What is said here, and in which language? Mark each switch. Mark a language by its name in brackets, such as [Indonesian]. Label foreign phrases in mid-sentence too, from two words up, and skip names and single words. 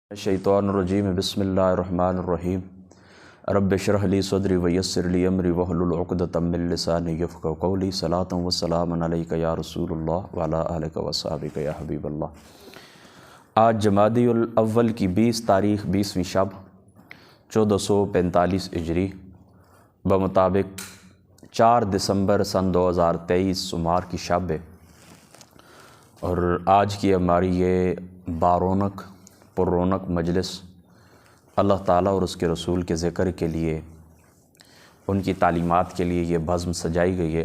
[Arabic] الشيطان الرجيم بسم الله الرحمن الرحيم رب اشرح لي صدري ويسر لي أمري واحلل عقدة من لساني يفقهوا قولي صلاة وسلاما عليك يا رسول الله وعلى آلك وأصحابك يا حبيب الله. [Urdu] آج جمادی الاول کی 20 تاریخ 20ویں شب 1445 ہجری بمطابق 4 دسمبر سن 2023 سوموار کی شب ہے. اور آج کی ہماری یہ بارونق پررونق مجلس اللہ تعالیٰ اور اس کے رسول کے ذکر کے لیے، ان کی تعلیمات کے لیے یہ بزم سجائی گئی ہے.